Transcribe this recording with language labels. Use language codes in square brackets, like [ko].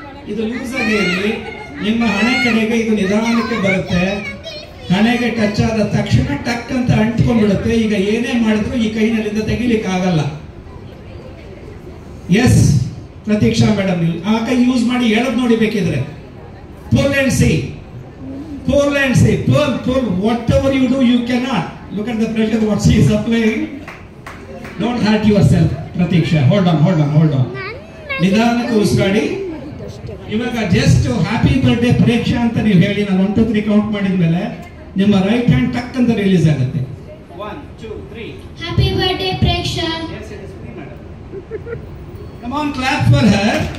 [kn] ಇದು ಲೂಸ್ ಆಗಿ ಇರಲಿ. ನಿಮ್ಮ ಹಣೆ ಕಡೆಗೆ ಇದು ನಿಧಾನಕ್ಕೆ ಬರುತ್ತೆ. ಹಣೆಗೆ ಟಚ್ ಆದ ತಕ್ಷಣ ಟಕ್ ಅಂತ ಅಂಟ್ಕೊಂಡ್ಬಿಡುತ್ತೆ. ಈಗ ಏನೇ ಮಾಡಿದ್ರು ಈ ಕೈನಲ್ಲಿಂದ ತೆಗಿಲಿಕ್ಕೆ ಆಗಲ್ಲ. ಎಸ್ ಪ್ರತೀಕ್ಷಾ ಮೇಡಮ್, ನೀವು ಆ ಕೈ ಯೂಸ್ ಮಾಡಿ ಹೇಳೋದು ನೋಡಿ ಬೇಕಿದ್ರೆ. [en] pull and see, pull and see, pull, whatever you do you cannot. Look at the pressure what she is applying. Don't hurt yourself Prateeksha. hold on [kn] ನಿಧಾನಕ್ಕೆ ಉಸಿರಾಡಿ. ಇವಾಗ ಜಸ್ಟ್ [en] happy birthday Preksha [kn] ಅಂತ ನೀವು ಹೇಳಿ, ನಾನು 1 2 3 ಕೌಂಟ್ ಮಾಡಿದ್ಮೇಲೆ ನಿಮ್ಮ ರೈಟ್ ಹ್ಯಾಂಡ್ ಟಕ್ ಅಂತ ರಿಲೀಸ್ ಆಗುತ್ತೆ. [en] 1 2 3 happy birthday Preksha. Yes, it is free, madam. Come on, clap for her.